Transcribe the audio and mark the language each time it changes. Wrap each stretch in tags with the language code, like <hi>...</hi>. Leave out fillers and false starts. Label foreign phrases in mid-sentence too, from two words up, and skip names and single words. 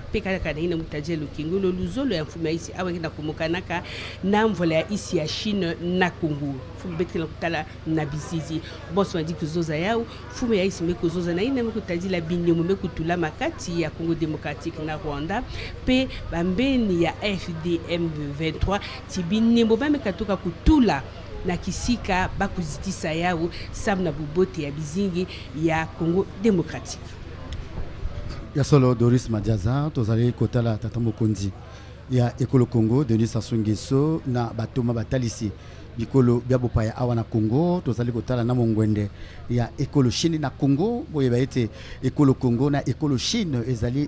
<ktu>peka kana ina mkutajila lukengolo luzolo ya mfumo ya isi awa ngina kumukanaka na mvola ya isi ya Chine na Kongo fumu betela kutala na bisizi boso wadi kuzoza yao fumu ya isi mekuzoza na ina mkutajila binyomo mekutula makati ya Congo Democratique na Rwanda pe bambeni ya FDM 23 tibini mbobame katoka kutula na kisika bakuzitisa yao sabu na bubote ya bizingi ya Congo Democratique.</ktu> <ln>Ya solo Doris Madiaza tozali kotala tata mokonzi ya Ekolo Congo Denis Sassou Nguesso na batoma batalisi bikolo biabo paya awa na Congo tozali kotala na mongwende ya Ekolo Chine na Congo boye baete Ekolo Congo na Ekolo Chine ezali</ln>